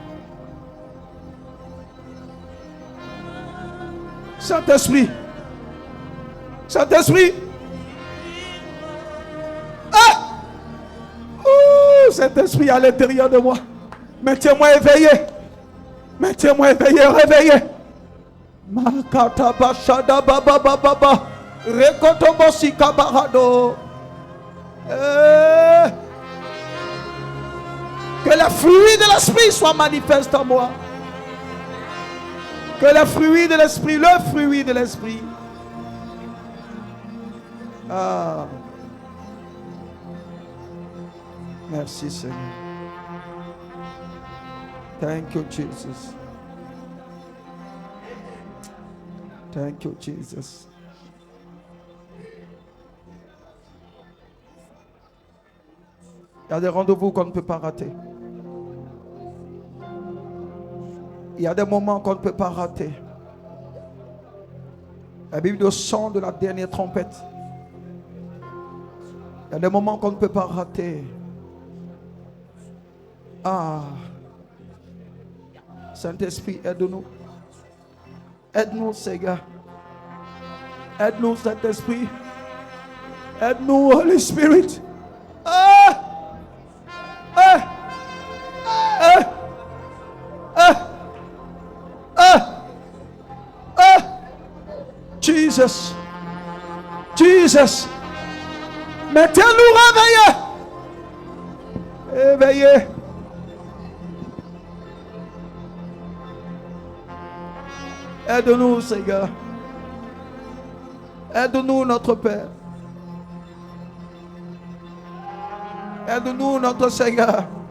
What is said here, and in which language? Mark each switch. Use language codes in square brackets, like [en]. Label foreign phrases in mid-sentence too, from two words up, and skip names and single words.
[fr] Saint-Esprit. Saint-Esprit. Ah! Ouh! Saint-Esprit à l'intérieur de moi. Maintiens-moi éveillé. Maintiens-moi éveillé, réveillé. Makata bashada baba baba. Rekotobosi kabarado. Que le fruit de l'esprit soit manifeste en moi. Que le fruit de l'esprit, le fruit de l'esprit. Ah. Merci Seigneur. [en] Thank you Jesus. Thank you Jesus. [fr] Il y a des rendez-vous qu'on ne peut pas rater. Il y a des moments qu'on ne peut pas rater. La Bible dit au son de la dernière trompette. Il y a des moments qu'on ne peut pas rater. Ah. Saint-Esprit, aide-nous. Aide-nous, Seigneur. Aide-nous, Saint-Esprit. Aide-nous, [en] Holy Spirit. Ah! Ah! Ah! Ah! Ah! Ah! Jesus. Jesus. [fr] Mettez-nous réveillés. Éveillés. Aide-nous, Seigneur. Aide-nous, notre Père. Aide-nous, notre Seigneur.